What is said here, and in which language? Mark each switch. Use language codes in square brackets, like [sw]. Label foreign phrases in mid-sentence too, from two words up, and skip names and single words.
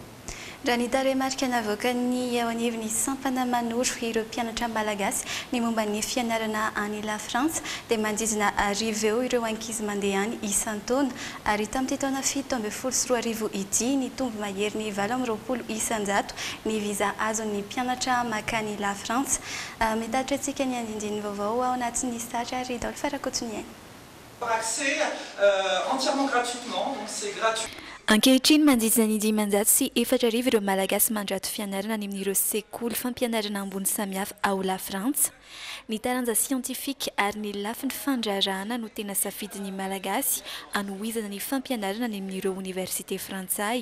[mg] Raha ny tarehimarika navoakany ao anivon'ny sampana manoro ireo mpianatra malagasy ny momba ny fianarana any la France dia manodidina 10 eo ireo ankizy mandeha any isan-taona ary tamin'ity taona 7 ity ny tombo mahery ny 20 isan-jato ny visa azon'ny mpianatra makany la France. Mitatitra antsika ny andindiny vaovao ao anatin'ny satra ary Rodolphe Rakotoniainy. [fr] Accès entièrement gratuitement, donc c'est gratuit. [mg] Ankehitriny manodidina ny 500 sy 4,000 ireo malagasy mandrato fianarana any amin'ireo sekoly fampianarana ambony samihafa ao la France. Ny taranja sientifika ary ny lafiny fandrarahana no tena safidin'ny malagasy anohizana ny fampianarana any amin'ireo université frantsay.